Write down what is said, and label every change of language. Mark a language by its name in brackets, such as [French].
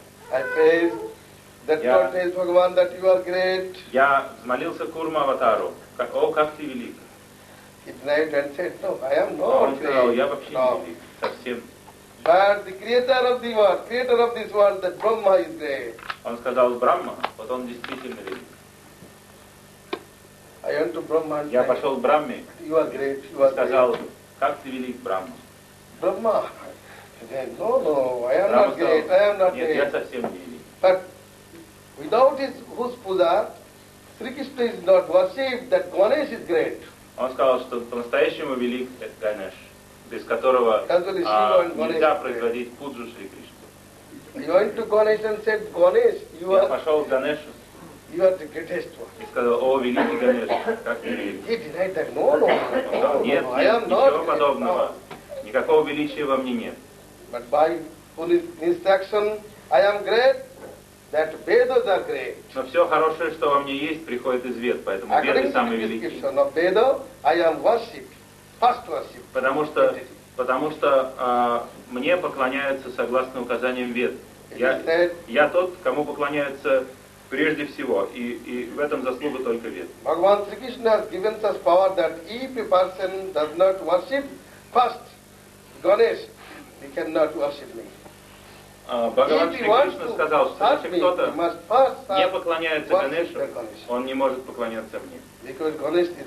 [English] I praise that tortoise Bhagavan, that you are great. [Russian] Я взмолился Курма Аватару. О, как ты велик. [English] He denied and said, no, I am not great. [Russian] Он сказал, я вообще не велик. Совсем [English] But the creator of the world, creator of this world, that Brahma is there. [Russian] Он сказал Брахма, потом действительно ли? [English] I went to Brahma. [Russian] Я пошел к Брахме. [English] You are great. You are [Russian] сказал, [English] great. [Russian] Как ты велик, Брахма? [English] Брахма. No, no, I am not great. I am not [Russian] нет, [English] great. [Russian] Я совсем не велик. [English] But without his whose puja, Sri Krishna is not worshipped. That Ganesh is great. [Russian] Он сказал, что по-настоящему велик это Ганеш, без которого нельзя производить пуджу Шри Кришны. [English] You went to Ganesh and said, Ganesh, you are. [Russian] Я пошел к Ганешу. [English] You are the greatest one. [Russian] И сказал, о, великий Ганеш, как ты велик. [English] He denied that. No, no, no, no, [Russian] нет, [English] no, I am [Russian] ничего [English] not [Russian] подобного. [English] Great. [Russian] Никакого величия во мне нет. [English] But by instruction, I am great. That Vedas are great. [Russian] Но все хорошее, что во мне есть, приходит из Вед, поэтому Веды самые великие. Потому что мне поклоняются согласно указаниям Вед. Я тот, кому поклоняются прежде всего, и в этом заслуга только Вед. [English] Бхагаван Шри Кришна has given us power that if a person does not worship first Ganesh, he cannot worship me. [Russian] Бхагаван Шри Кришна сказал, что если кто-то не поклоняется Ганешу, он не может поклоняться мне.